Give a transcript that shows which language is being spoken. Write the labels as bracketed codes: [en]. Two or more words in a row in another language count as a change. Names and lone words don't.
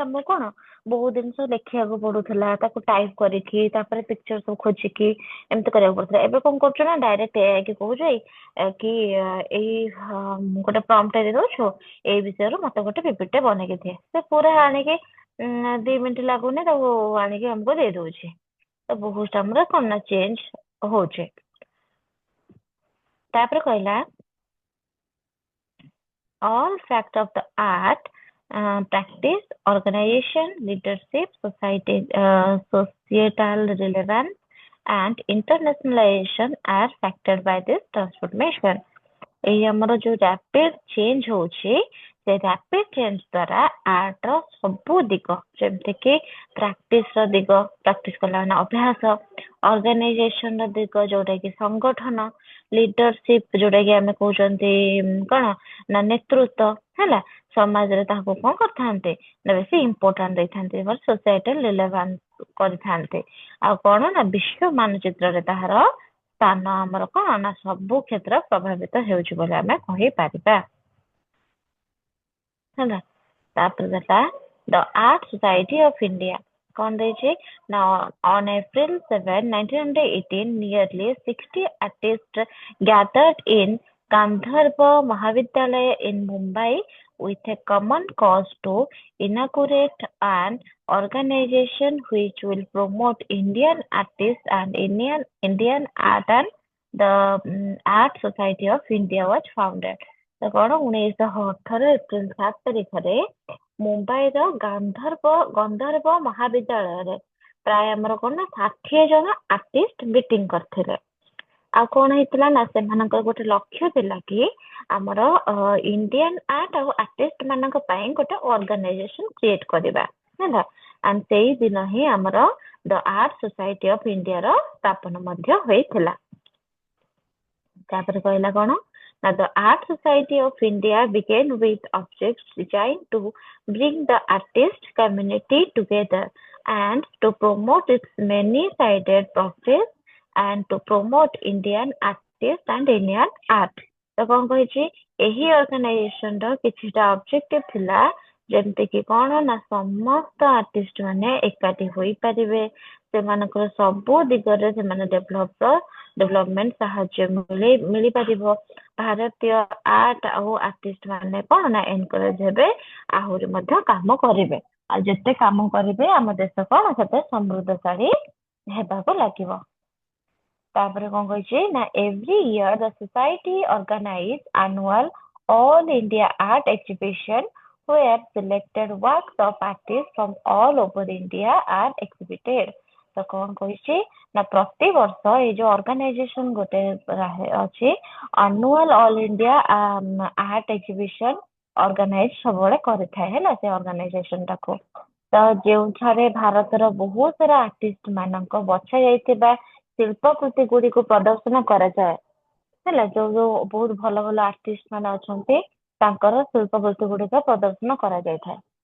[or] ଆମେ କଣ ବହୁତ ଜିନିଷ ଲେଖିବାକୁ ପଡୁଥିଲା ତାକୁ ଟାଇପ କରିକି ତାପରେ ପିକ୍ଚର ସବୁ ଖୋଜିକି ଏମିତି କରିବାକୁ ପଡୁଥିଲା ଏବେ କଣ କରୁଛୁ ନା [en] direct AI [or] କି କହୁଛୁ କି ଏଇ ଗୋଟେ ପ୍ରମ୍ପଟ ଦେଇ ଦଉଛୁ ଏଇ ବିଷୟରୁ ମତେ ଗୋଟେ ପିପିଟି ଟେ ବନେଇକି ଦିଏ ସେ ପୁରା ଆଣିକି 2 ମିନିଟ ଲାଗୁନି ତାକୁ ଆଣିକି ଆମକୁ ଦେଇ ଦଉଛି ତ ବହୁତ ଆମର କଣ ନା ଚେଞ୍ଜ ହଉଛି ତାପରେ କହିଲା [en] all facts of the art, practice, organization, leadership, societal relevance, and internationalization are factored by this transformation. [or] ଏଇ ଆମର ଯୋଉ [en] rapid change [or] ହଉଛି ସେ [en] rapid change [or] ଦ୍ଵାରା ଆର୍ଟ ର ସବୁ ଦିଗ ଯେମିତି କି ପ୍ରାକ୍ଟିସ କଲା ମାନେ ଅଭ୍ୟାସ ଅର୍ଗାନାଇଜେସନ ର ଦିଗ ଯୋଉଟା କି ସଂଗଠନ ଲିଡରସିପ ଯୋଉଟା କି ଆମେ କହୁଛନ୍ତି କଣ ନା ନେତୃତ୍ୱ ହେଲା ସମାଜରେ ତାହାକୁ କଣ କରିଥାନ୍ତେ ନା ବେଶୀ ଇମ୍ପୋର୍ଟାଣ୍ଟ ଦେଇଥାନ୍ତେ [en] societal relevance [or] କରିଥାନ୍ତେ ଆଉ କଣ ନା ବିଶ୍ୱ ମାନଚିତ୍ରରେ ତାହାର ସ୍ଥାନ ଆମର କଣ ନା ସବୁ କ୍ଷେତ୍ର ପ୍ରଭାବିତ ହେଉଛି ବୋଲି ଆମେ କହିପାରିବା ହେଲା ତାପରେ ଦେଲା [en] the Art Society of India [or] କଣ ଦେଇଛି ନା [en] on April 7, 1918 nearly 60 artists gathered in Gandharva Mahavidyalaya in Mumbai with a common cause to inaugurate an organization which will promote Indian artists and Indian art and the Art Society of India was founded. [or] ତ କଣ 1918 ଏପ୍ରିଲ 7 ତାରିଖରେ ମୁମ୍ବାଇର ଗନ୍ଧର୍ବ ମହାବିଦ୍ୟାଳୟରେ ପ୍ରାୟ ଆମର କଣ ନା 60 ଜଣ [en] artist meeting [or] କରିଥିଲେ ଆଉ କଣ ହେଇଥିଲା ନା ସେମାନଙ୍କର ଗୋଟେ ଲକ୍ଷ୍ୟ ଥିଲା କି ଆମର [en] Indian art [or] ଆଉ ଆର୍ଟିଷ୍ଟ ମାନଙ୍କ ପାଇଁ ଗୋଟେ [en] organization create [or] କରିବା ହେଲା। ଆଣ୍ଡ ସେଇ ଦିନ ହିଁ ଆମର ଦ ଆର୍ଟ ସୋସାଇଟି ଅଫ ଇଣ୍ଡିଆର ସ୍ଥାପନ ମଧ୍ୟ ହୋଇଥିଲା। ତାପରେ କହିଲା କଣ ନା [en] the Art Society of India began with objects designed to bring the artist community together and to promote its many-sided process and to promote Indian artists and Indian art। [or] ତ କଣ କହିଛି ଏହି ଅର୍ଗାନାଇଜେସନ ର କିଛିଟା ଅବଜେକ୍ଟିଭ ଥିଲା ଯେମିତି କି କଣ ନା ସମସ୍ତ ଆର୍ଟିଷ୍ଟ ମାନେ ଏକାଠି ହୋଇପାରିବେ ସେମାନଙ୍କର ସବୁ ଦିଗରେ ସେମାନେ ଡେଭଲପମେଣ୍ଟ ସାହାଯ୍ୟ ମିଳିପାରିବ ଭାରତୀୟ ଆର୍ଟ ଆଉ ଆର୍ଟିଷ୍ଟ ମାନେ କଣ ନା ଏନକରେଜ ହେବେ ଆହୁରି ମଧ୍ୟ କାମ କରିବେ ଆଉ ଯେତେ କାମ କରିବେ ଆମ ଦେଶ କଣ ସେତେ ସମୃଦ୍ଧଶାଳୀ ହେବାକୁ ଲାଗିବ। ତାପରେ କଣ କହିଛି ନା [en] every year the society organize annual all India art exhibition where selected works of artists from all over India are exhibited। [or] ତ କଣ କହିଛି ନା ପ୍ରତିବର୍ଷ ଏଇ ଯୋଉ ଅର୍ଗାନାଇଜେସନ ଗୋଟେ ଅଛି [en] annual all India art exhibition organize [or] ସବୁବେଳେ କରିଥାଏ ହେଲା ସେ ଅର୍ଗାନାଇଜେସନ ଟାକୁ। ତ ଯେଉଁଠାରେ ଭାରତର ବହୁତ ସାରା ଆର୍ଟିଷ୍ଟ ମାନଙ୍କ ବଛା ଯାଇଥିବା ଶିଳ୍ପ କୃତି ଗୁଡିକୁ ପ୍ରଦର୍ଶନ କରାଯାଏ ହେଲା ଯୋଉ ଯୋଉ ବହୁତ ଭଲ ଭଲ ଆର୍ଟିଷ୍ଟ ମାନେ ଅଛନ୍ତି ତାଙ୍କର ଶିଳ୍ପ କୃତି ଗୁଡିକ ପ୍ରଦର୍ଶନ କରାଯାଇଥାଏ।